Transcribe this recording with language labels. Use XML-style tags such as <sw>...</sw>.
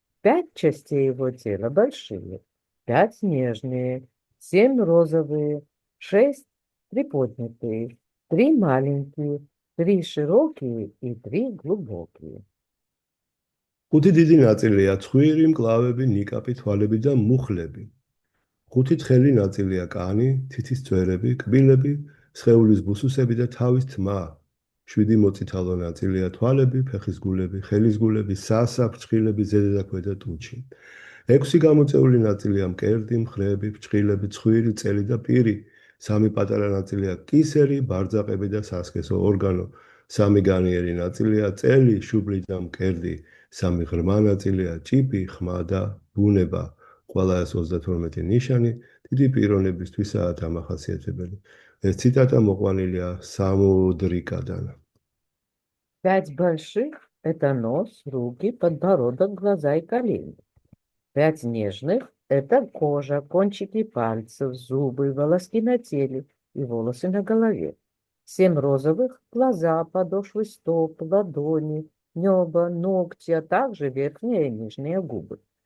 <ru>5 частей его тела большие, 5 нежные, 7 розовые, 6 приподнятые, 3 маленькие, 3 широкие и 3 глубокие.</ru> <ka>5 დიდი ნაწილია ცხვირი, მკლავები, ნიკაპი, თვალები და მუხლები. 5 თხელი ნაწილია კანი, თითის წვერები, კბილები, სხეულის ბუსუსები და თავის თმა. 7 მოწითალო ნაწილია თვალები, ფეხის გულები, ხელის გულები, სასა, ფრჩხილები, ზედა და ქვედა ტუჩი. 6 გამოწეული ნაწილია მკერდი, მხრები, ფრჩხილები, ცხვირი, წელი და პირი. 3 პატარა ნაწილია კისერი, ბარძაყები და სასქესო ორგანო. 3 განიერი ნაწილია წელი, შუბლი და მკერდი. 3 ღრმა ნაწილია ჭიპი, ხმა და ბუნება. ყველა ეს 32 ნიშანი დიდი პიროვნებისთვისაა დამახასიათებელი. ეს ციტატა მოყვანილია სამუდრიკადან.</ka> <ru>5 больших – это нос, руки, подбородок, глаза и колени. 5 нежных – это кожа, кончики пальцев, зубы, волоски на теле и волосы на голове. 7 розовых – глаза, подошвы стоп, ладони, небо, ногти, а также верхние и нижние губы.</ru>